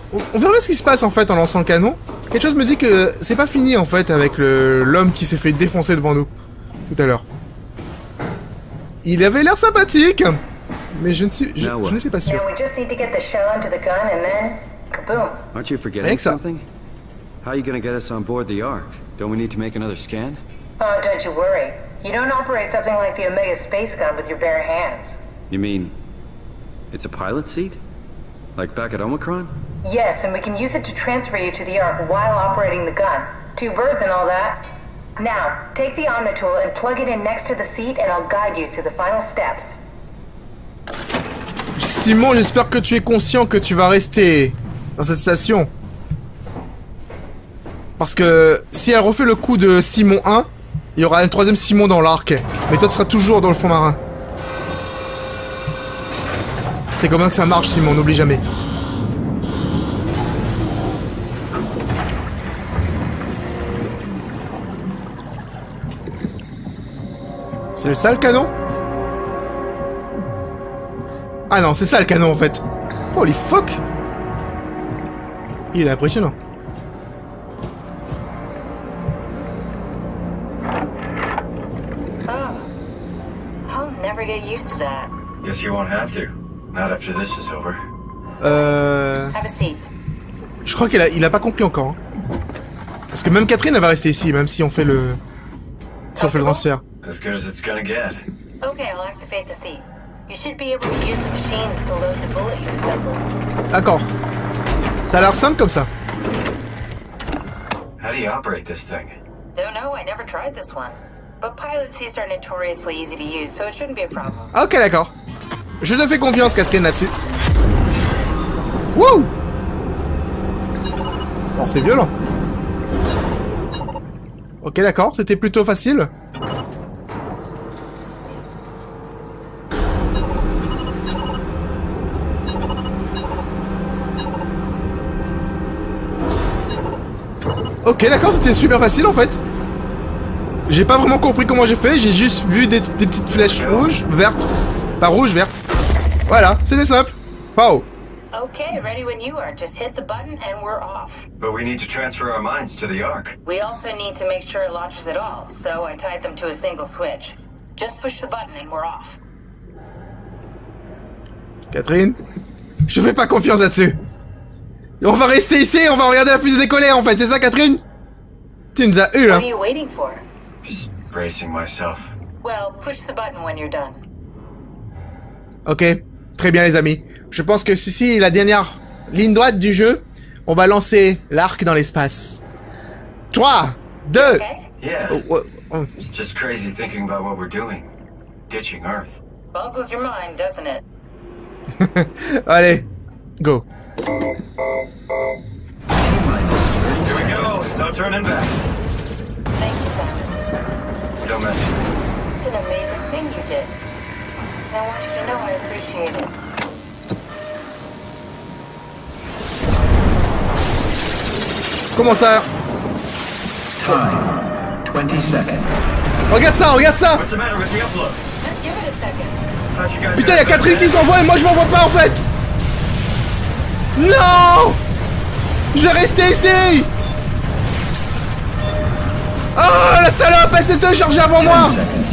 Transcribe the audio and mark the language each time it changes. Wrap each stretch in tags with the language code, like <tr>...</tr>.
<fr>On verra bien ce qui se passe en fait en lançant le canon. Quelque chose me dit que c'est pas fini en fait avec l'homme qui s'est fait défoncer devant nous tout à l'heure. Il avait l'air sympathique, mais je n'étais pas sûr.</fr> <en>Now we just need to get the shell into the gun and then kaboom. Aren't you forgetting Thanks, something? How are you gonna get us on board the Ark? Don't we need to make another scan? Oh, don't you worry. You don't operate something like the Omega space gun with your bare hands. You mean it's a pilot seat? Like back at Omicron? Yes, and we can use it to transfer you to the Ark while operating the gun. 2 birds and all that. Now, take the Omnitool and plug it in next to the seat and I'll guide you through the final steps.</en> <fr>Simon, j'espère que tu es conscient que tu vas rester dans cette station. Parce que si elle refait le coup de Simon 1, il y aura un 3e Simon dans l'arc. Mais toi, tu seras toujours dans le fond marin. C'est comme ça que ça marche, Simon, n'oublie jamais. C'est ça le canon? Ah non, c'est ça le canon en fait.</fr> <en>Holy fuck!</en> <fr>Il est impressionnant. Oh.</fr> <en>I'll never get used to that. Guess you won't have to. Not after this is over. Have a seat.</en> <fr>Je crois qu'il a pas compris encore. Hein. Parce que même Catherine elle va rester ici, même si on fait le... Si on fait le transfert.</fr> <en>As good as it's gonna get. Okay, I'll activate the seat. You should be able to use the machines to load the bullet you assembled.</en> <fr>D'accord. Ça a l'air simple comme ça.</fr> <en>How do you operate this thing? Don't know, I never tried this one. But pilot seats are notoriously easy to use, so it shouldn't be a problem.</en> <fr>Ok, d'accord. Je te fais confiance, Catherine, là-dessus.</fr> <en>Wouh!</en> <fr>Bon, c'est violent. Ok, d'accord, c'était plutôt facile. Ok, d'accord, c'était super facile en fait. J'ai pas vraiment compris comment j'ai fait, j'ai juste vu des petites flèches rouges, vertes. Pas rouges, vertes. Voilà, c'était simple.</fr> <en>Wow. Okay, ready when you are. Just hit the button and we're off. But we need to transfer our minds to the Ark. We also need to make sure it launches at all, so I tied them to a single switch. Just push the button and we're off.</en> <fr>Catherine, je te fais pas confiance là-dessus. On va rester ici, on va regarder la fusée décoller en fait, c'est ça Catherine? Tu nous as eu là.</fr> <en>What are you waiting for? Just bracing myself. Well, push the button when you're done.</en> <fr>Ok, très bien les amis. Je pense que ceci est la dernière ligne droite du jeu. On va lancer l'arc dans l'espace. 3, 2...</fr> <en>Okay? Yeah. Oh. It's just crazy thinking about what we're doing. Ditching Earth. Boggles your mind, doesn't it?</en> <fr>Allez,</fr> <en>go. Here we go. No turning back. Thank you, Simon. Don't mention it. It's an amazing thing you did. And I want you to know I appreciate it.</en> <fr>Comment ça?</fr> <en>Time. 20 seconds.</en> <fr>Regarde ça, regarde ça!</fr> <en>What's the matter with the upload? Just give it a second. Thought you guys</en> <fr>Putain,</fr> <en>had</en> <fr>y'a Catherine qui</fr> <en>better-</en> <fr>s'envoie et moi je m'en vois pas en fait! Non! Je vais rester ici! Oh la salope, elle s'est téléchargée avant moi!</fr> <en>10 seconds.</en>